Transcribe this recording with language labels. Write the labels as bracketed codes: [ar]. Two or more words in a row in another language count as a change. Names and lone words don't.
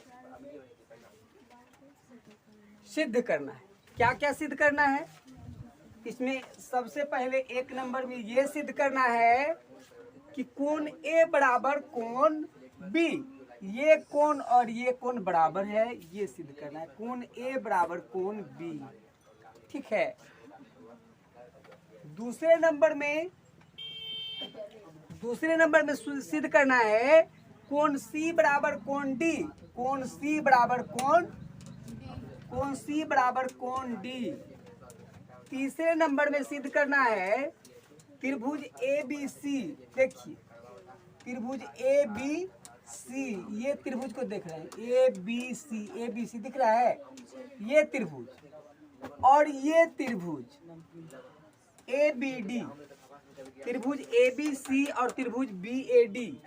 [hi] क्या क्या सिद्ध करना है इसमें, सबसे पहले एक नंबर में ये सिद्ध करना है कि कोण A बराबर कोण B, ये कोण और ये कोण बराबर है, ये सिद्ध करना है। कोण A बराबर कोण B, ठीक है। दूसरे नंबर में सिद्ध करना है कोण C बराबर कोण D, कोण C बराबर कोण D। तीसरे नंबर में सिद्ध करना है त्रिभुज ABC, देखिए त्रिभुज ABC, ये त्रिभुज को देख रहे हैं, ABC दिख रहा है, ये त्रिभुज और ये त्रिभुज ABD, त्रिभुज ABC और त्रिभुज BAD